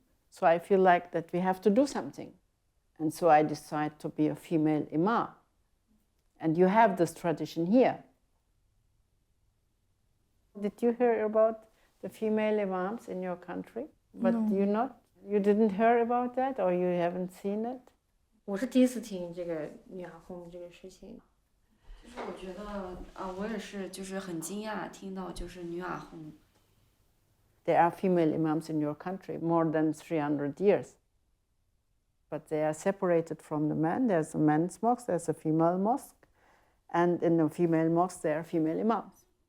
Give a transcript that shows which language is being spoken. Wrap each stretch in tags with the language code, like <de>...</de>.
<en>So I feel like that we have to do something. And so I decide to be a female imam. And you have this tradition here. Did you hear about the female imams in your country? But No. You didn't hear about that, or you haven't seen it?</en> <zh>我是第一次听这个女孩红这个事情。就是我觉得我也是，就是很惊讶听到就是女阿訇。</zh> <en>There are female imams in your country more than 300 years. But they are separated from the men. There's a men's mosque, there's a female mosque. And in the female mosque, there are female imams.</en>